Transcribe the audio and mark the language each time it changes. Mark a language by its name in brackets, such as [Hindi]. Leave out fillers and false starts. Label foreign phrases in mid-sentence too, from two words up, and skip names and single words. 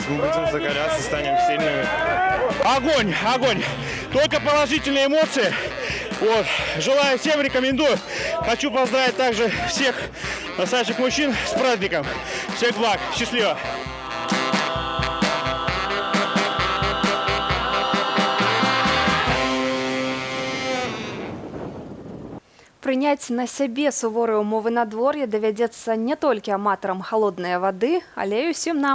[Russian] Мы будем закаляться, станем сильными. Огонь, огонь! Только положительные эмоции. Вот. Желаю всем, рекомендую. Хочу поздравить также всех настоящих мужчин с праздником. Всех благ. Счастливо. [Belarusian] Прыняць на сябе суворыя ўмовы надвор'я давядзецца не толькі аматарам халоднай вады, але і ўсім нам.